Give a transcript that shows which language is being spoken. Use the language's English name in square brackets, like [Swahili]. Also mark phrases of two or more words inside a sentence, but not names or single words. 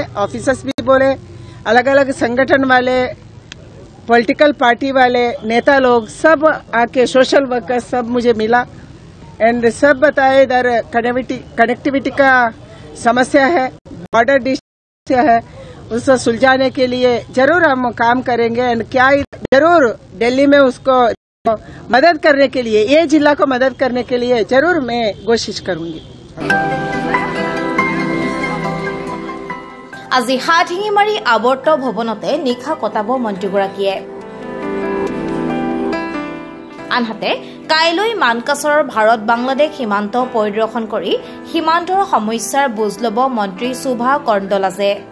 [Hindi] ऑफिसर्स भी बोले, अलग अलग संगठन वाले, [English] political party [Hindi] वाले नेता लोग सब आके, [English] social worker [Hindi] सब मुझे मिला एंड सब बताए इधर कनेक्टिविटी का समस्या है, [English] border district [Hindi] है, उसको सुलझाने के लिए जरूर हम काम करेंगे एंड क्या जरूर दिल्ली में उसको मदद करने के लिए, ये जिला को मदद करने के लिए जरूर मैं कोशिश करूंगी। [Assamese] আজি হাত হিঙি মাৰি আৱৰ্ত ভৱনতে নিশা কটাব মন্ত্ৰীগৰাকীয়ে। আনহাতে কাইলৈ মানকাছৰৰ ভাৰত বাংলাদেশ সীমান্ত পৰিদৰ্শন কৰি সীমান্তৰ সমস্যাৰ বুজ ল'ব মন্ত্ৰী শোভা কন্দলাজে।